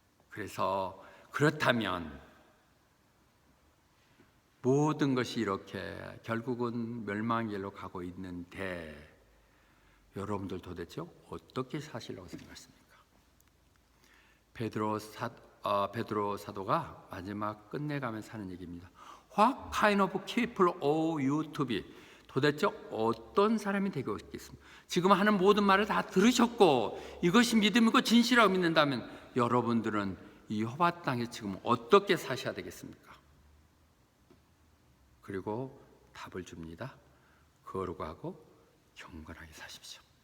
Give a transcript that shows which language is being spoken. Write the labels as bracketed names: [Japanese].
[Korean] 그래서 그렇다면 모든 것이 이렇게 결국은 멸망의 길로 가고 있는데, 여러분들 도대체 어떻게 사시려고 생각하십니까? 베드로 사도가 마지막 끝내가면서 하는 얘기입니다. [English] What kind of people ought you to be? [Korean] 도대체 어떤 사람이 되고 있겠습니까? 지금 하는 모든 말을 다 들으셨고, 이것이 믿음이고 진실이라고 믿는다면 여러분들은 이 호바 땅에 지금 어떻게 사셔야 되겠습니까? 그리고 답을 줍니다. 거룩하고 경건하게 사십시오.